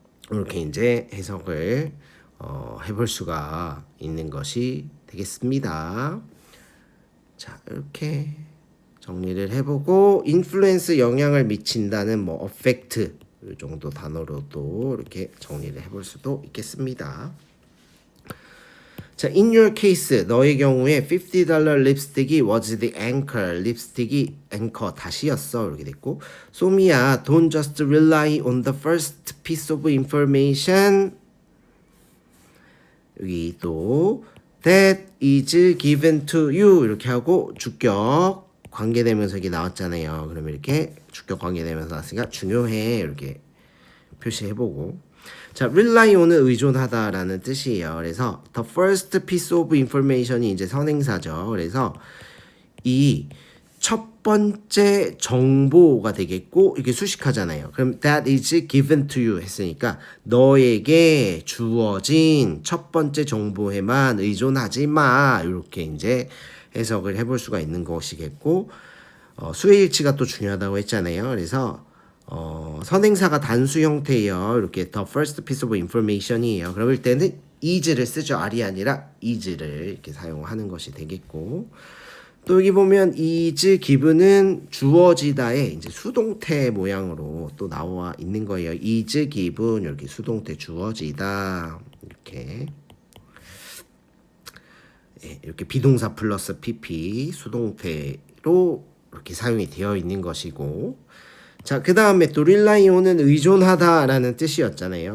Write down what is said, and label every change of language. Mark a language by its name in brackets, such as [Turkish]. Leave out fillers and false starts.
[Korean] 이렇게 이제 해석을 해볼 수가 있는 것이 되겠습니다. 자, 이렇게 정리를 해보고 influence 영향을 미친다는 뭐 affect 이 정도 단어로도 이렇게 정리를 해볼 수도 있겠습니다. 자, [English] in your case [Korean] 너의 경우에 $50 립스틱이 [English] was the anchor [Korean] 립스틱이 anchor 다시였어 이렇게 됐고 소미야 [English] don't just rely on the first piece of information [Korean] 여기 또 [English] that is given to you [Korean] 이렇게 하고 주격 관계대명사기 나왔잖아요. 그러면 이렇게 주격 관계대명사 나왔으니까 중요해 이렇게 표시해보고 자, rely on은 의존하다라는 뜻이에요. 그래서 [English] the first piece of information [Korean] 이 이제 선행사죠. 그래서 이 첫 번째 정보가 되겠고 이게 수식하잖아요. 그럼 [English] that is given to you [Korean] 했으니까 너에게 주어진 첫 번째 정보에만 의존하지 마. 이렇게 이제 해석을 해볼 수가 있는 것이겠고 수의일치가 또 중요하다고 했잖아요. 그래서 선행사가 단수 형태예요. 이렇게 [English] the first piece of information이에요. [Korean] 그럴 때는 is를 쓰죠. are이 아니라 is를 이렇게 사용하는 것이 되겠고 또 여기 보면 [English] is given [Korean] 은 주어지다에 이제 수동태 모양으로 또 나와 있는 거예요. is given 이렇게 수동태 주어지다 이렇게 이렇게 비동사 플러스 pp 수동태로 이렇게 사용이 되어 있는 것이고 자, 그 다음에 또 rely on은 의존하다라는 뜻이었잖아요.